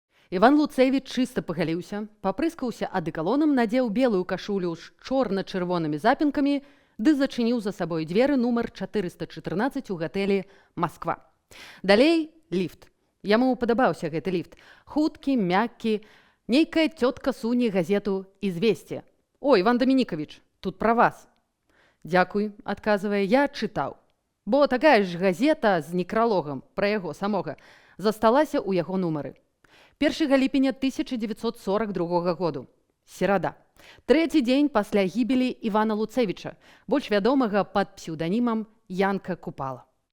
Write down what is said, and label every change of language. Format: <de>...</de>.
<be>Іван Луцевіч чыста пагаліўся, папрыскаўся адэкалонам, надзеў белую кашулю з чорна-чырвонымі запінкамі ды зачыніў за сабой дзверы нумар 414 у гатэлі «Масква». Далей ліфт. Яму падабаўся гэты ліфт. Хуткі, мяккі. Нейкая цётка суне газету «Известия».</be> <ru>«Ой, Иван Доминикович, тут про вас».</ru> <be>«Дзякуй», адказвае, я чытаў. Бо такая ж газета з некралогам пра яго самога засталася ў яго нумары. 1 ліпеня 1942 году. Серада. Трэці дзень пасля гібелі Івана Луцевіча, больш вядомага пад псеўданімам Янка Купала.</be>